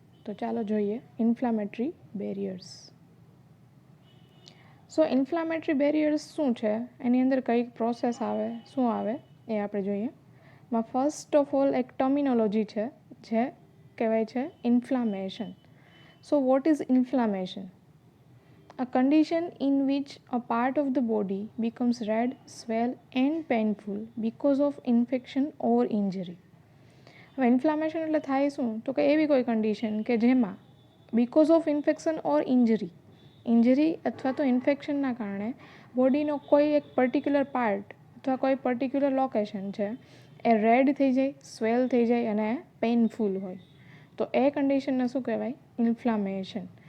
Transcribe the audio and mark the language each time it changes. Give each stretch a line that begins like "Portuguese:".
Gujarati: તો ચાલો જોઈએ ઇન્ફ્લામેટરી બેરિયર્સ. સો ઇન્ફ્લામેટરી બેરિયર્સ શું છે, એની અંદર કઈ પ્રોસેસ આવે, શું આવે એ આપણે જોઈએ. માં
English: first of all
Gujarati: એક ટર્મિનોલોજી છે જે કહેવાય છે inflammation.
English: So what is inflammation? A condition in which a part of the body becomes red, swell and painful because of infection or injury.
Gujarati: હવે ઇન્ફ્લામેશન એટલે થાય શું? તો કે એવી કોઈ કન્ડિશન કે જેમાં
English: because of infection or injury
Gujarati: અથવા તો ઇન્ફેક્શનના કારણે બોડીનો કોઈ એક પર્ટિક્યુલર પાર્ટ અથવા કોઈ પર્ટિક્યુલર લોકેશન છે એ રેડ થઈ જાય, સ્વેલ થઈ જાય અને પેઇનફુલ હોય, તો એ કન્ડિશનને શું કહેવાય? ઇન્ફ્લામેશન.